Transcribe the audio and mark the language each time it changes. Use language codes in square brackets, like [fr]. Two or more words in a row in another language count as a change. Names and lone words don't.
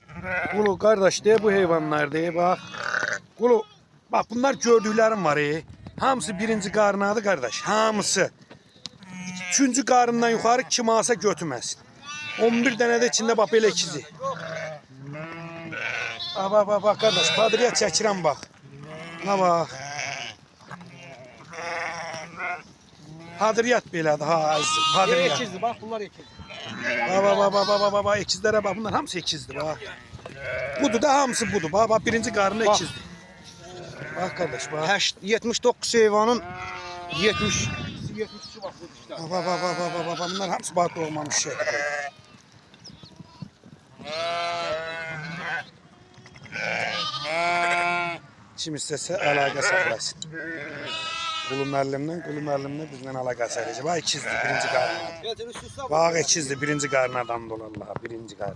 [tr] Kulu kardeş de bu hayvanlar de bak. Kulu bak bunlar gördüklerim var. [az] Hamısı birinci qarnadı kardeş. Hamısı. Üçüncü qarından yuxarı kim alsa götürməsin. 11 dənə də içində bax belə ikizi. Bak kardeş padriya çəkirəm bak. Ha bak. Padriyat belədir ha əzizim. Padriyat. [tr] İkizdi bak bunlar ikizdi. [az] Bak ikizlərə bak bunlar hamısı ikizdir bak. Budur da hamısı budur. Bak birinci qarnı ikizdir. [tr] Bak kardeş bak. 79 heyvanın 72 bak bu işte. [az] Bak bunlar hamısı bak doğmamış şeydir. Kim istəsə əlaqə saxlasın. Qulu müəllimlə bizlə əlaqə saxlayacaq. Bak ikizdir birinci qarnı. Bak ikizdir birinci qarnadan dolar Allah birinci qarnı.